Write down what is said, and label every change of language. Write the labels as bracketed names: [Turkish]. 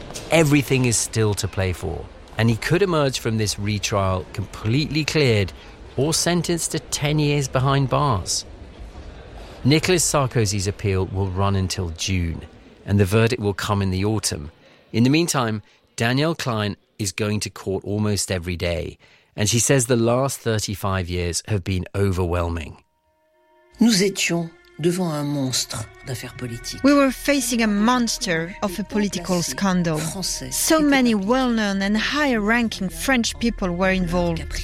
[English] Everything is still to play for, and he could emerge from this retrial completely cleared or sentenced to 10 years behind bars. Nicolas Sarkozy's appeal will run until June, and the verdict will come in the autumn. In the meantime, Danielle Klein is going to court almost every day, and she says the last 35 years have been overwhelming. [French] Nous étions devant un monstre d'affaires politiques. [English] We were facing a monster of a political scandal. So many well-known and higher-ranking French people were involved.